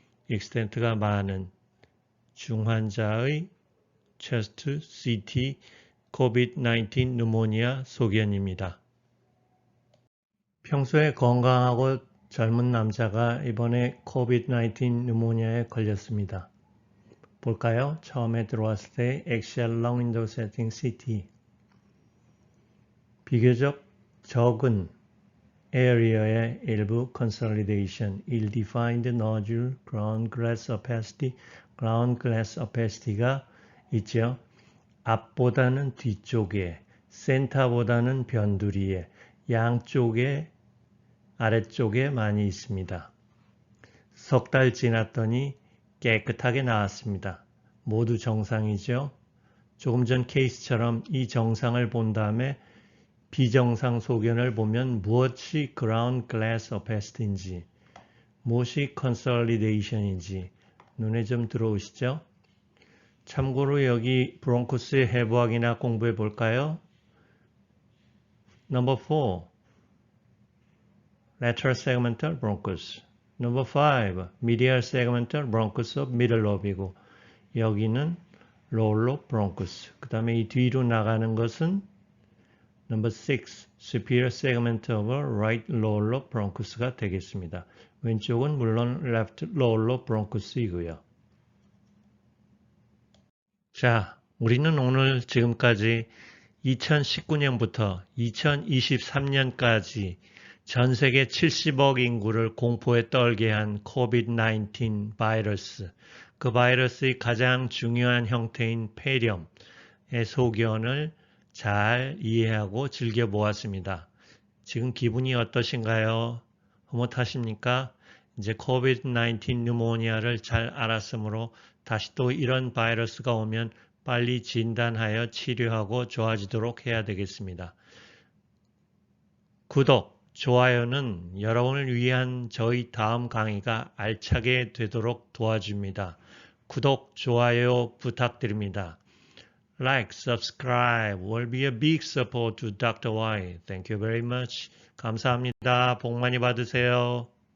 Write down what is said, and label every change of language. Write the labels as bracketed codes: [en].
[ko] extent가 많은 중환자의 chest CT COVID-19 누모니아 소견입니다. 평소에 건강하고 젊은 남자가 이번에 COVID-19 누모니아에 걸렸습니다. 볼까요? 처음에 들어왔을 때 axial lung window setting CT. 비교적 적은 area의 일부 consolidation, ill-defined nodule, ground glass opacity, ground glass opacity가 있죠. 앞보다는 뒤쪽에, 센터보다는 변두리에, 양쪽에, 아래쪽에 많이 있습니다. 석 달 지났더니 깨끗하게 나왔습니다. 모두 정상이죠. 조금 전 케이스처럼 이 정상을 본 다음에 비정상 소견을 보면 무엇이 ground glass opacity인지, 무엇이 consolidation인지 눈에 좀 들어오시죠? 참고로 여기 브론코스의 해부학이나 공부해 볼까요? [en] Number 4. Lateral segmental bronchus. Number 5. Medial segmental bronchus of middle lobe이고 여기는 lower lobe bronchus. [ko] 그 다음에 이 뒤로 나가는 것은 Number 6. [en] Superior segment of right lower lobe bronchus가 되겠습니다. [ko] 왼쪽은 물론 left lower lobe bronchus이고요. 자, 우리는 오늘 지금까지 2019년부터 2023년까지 전 세계 70억 인구를 공포에 떨게 한 COVID-19 바이러스, 그 바이러스의 가장 중요한 형태인 폐렴의 소견을 잘 이해하고 즐겨보았습니다. 지금 기분이 어떠신가요? 흐뭇하십니까? 이제 COVID-19 뉴모니아를 잘 알았으므로 다시 또 이런 바이러스가 오면 빨리 진단하여 치료하고 좋아지도록 해야 되겠습니다. 구독, 좋아요는 여러분을 위한 저희 다음 강의가 알차게 되도록 도와줍니다. 구독, 좋아요 부탁드립니다. [en] Like, subscribe will be a big support to Dr. Y. Thank you very much. [ko] 감사합니다. 복 많이 받으세요.